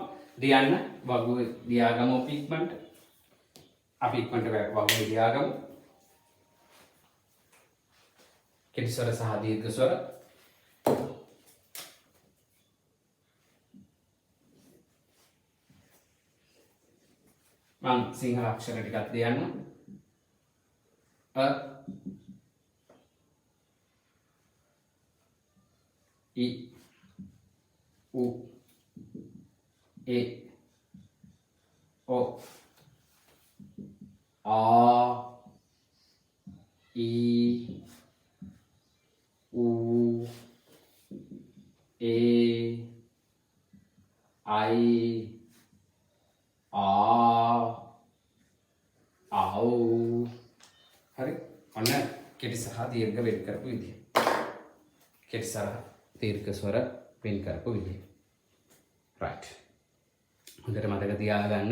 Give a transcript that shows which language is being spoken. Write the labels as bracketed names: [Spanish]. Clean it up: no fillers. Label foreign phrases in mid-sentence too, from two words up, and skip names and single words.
[Sinhala] ලියන්න වගුවේ ලියාගමු අපි ඉක්මනට. අපි ඉක්මනට වගුවේ ලියාගමු. කෙටි ස්වර සහ දීර්ඝ ස්වර. මම සිංහල අක්ෂර ටිකක් ලියන්න. I U E O A I U E I හරි. ඔන්න කෙටි සහ දීර්ඝ වෙන් කරපු විදිය. කෙටි සහ දීර්ඝ ස්වර වෙන් කරපු විදිය. right. හොඳට මතක තියාගන්න.